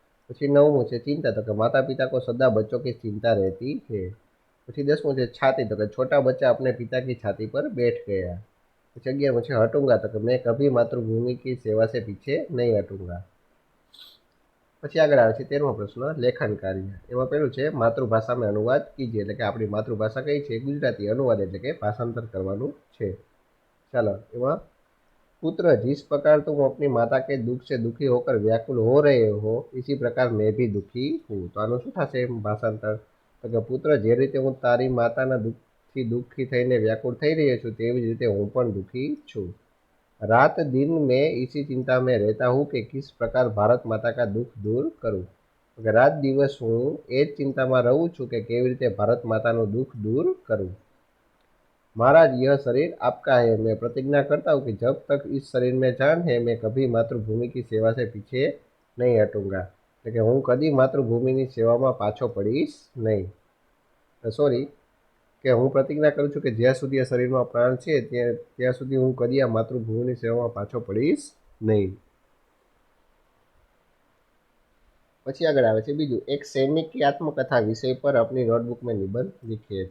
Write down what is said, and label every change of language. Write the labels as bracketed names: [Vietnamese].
[Gujarati] પછી [Hindi] नवमुं છે चिंता तो કે माता पिता को सदा बच्चों की चिंता रहती है। [Gujarati] પછી 10મું છે [Hindi] छाती तो कि छोटा बच्चा अपने पिता की छाती पर बैठ गया। [Gujarati] પછી 11મું છે [Hindi] हटूंगा तो कि मैं कभी मातृभूमि की सेवा से पीछे नहीं हटूंगा। [Gujarati] પછી આગળ આવે છે 13મો પ્રશ્ન લેખન કાર્ય। એમાં પેલું છે માતૃભાષામાં અનુવાદ કીજીએ એટલે કે આપણી માતૃભાષા કઈ છે ગુજરાતી, અનુવાદ એટલે કે ભાષાંતર કરવાનું છે। ચાલો એમાં [Hindi] पुत्र जिस प्रकार तुम अपनी माता के दुख से दुखी होकर व्याकुल हो रहे हो इसी प्रकार मैं भी दुखी हूँ। [Gujarati] तो આનું શું થશે ભાષાંતર તો કે પુત્ર જે રીતે હું તારી માતાના દુઃખથી દુઃખી થઈને વ્યાકુળ થઈ રહ્યો છું તેવી જ રીતે હું પણ दुखी છું। [Hindi] रात दिन में इसी चिंता में रहता हूँ कि किस प्रकार भारत माता का दुख दूर करूँ। तो कि रात दिवस हूँ [Gujarati] ए જ ચિંતામાં રહું છું કે કેવી રીતે ભારત માતાનું દુઃખ दूर करूँ। [Hindi] महाराज यह शरीर आपका है, मैं प्रतिज्ञा करता हूँ कि जब तक इस शरीर में जान है मैं कभी मातृभूमि की सेवा से पीछे नहीं हटूंगा। [Gujarati] એટલે કે હું કદી માતૃભૂમિની સેવામાં પાછો પડીશ નહીં। સોરી કે હું પ્રતિજ્ઞા કરું છું કે જ્યાં સુધી આ શરીરમાં પ્રાણ છે ત્યાં સુધી હું કદી આ માતૃભૂમિની સેવામાં પાછો પડીશ નહીં। પછી આગળ આવે છે બીજું એક સૈનિક की आत्मकथा વિષય પર [Hindi] अपनी नोटबुक में निबंध लिखिए।